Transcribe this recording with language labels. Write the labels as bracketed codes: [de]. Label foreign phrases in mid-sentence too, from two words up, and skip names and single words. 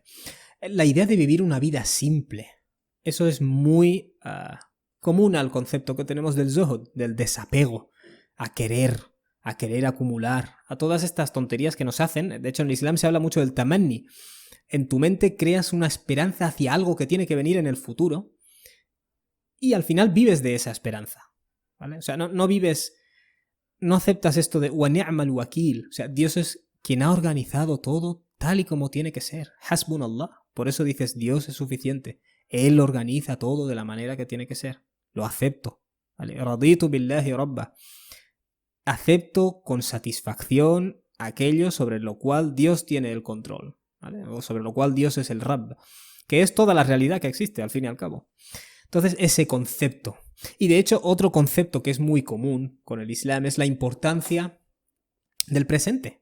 [es] La idea de vivir una vida simple. Eso es muy común al concepto que tenemos del zuhud, del desapego, a querer acumular, a todas estas tonterías que nos hacen. De hecho, en el Islam se habla mucho del tamanni. En tu mente creas una esperanza hacia algo que tiene que venir en el futuro y al final vives de esa esperanza, ¿vale? O sea, no aceptas esto de [ar] ونعم الوكيل. [es] O sea, Dios es quien ha organizado todo tal y como tiene que ser. [ar] Hasbunallah. [es] Por eso dices, Dios es suficiente. Él organiza todo de la manera que tiene que ser. Lo acepto. ¿Vale? [ar] رضيت بالله ربا. [es] Acepto con satisfacción aquello sobre lo cual Dios tiene el control, ¿vale? O sobre lo cual Dios es el Rabb, que es toda la realidad que existe, al fin y al cabo. Entonces, ese concepto. Y de hecho, otro concepto que es muy común con el Islam es la importancia del presente.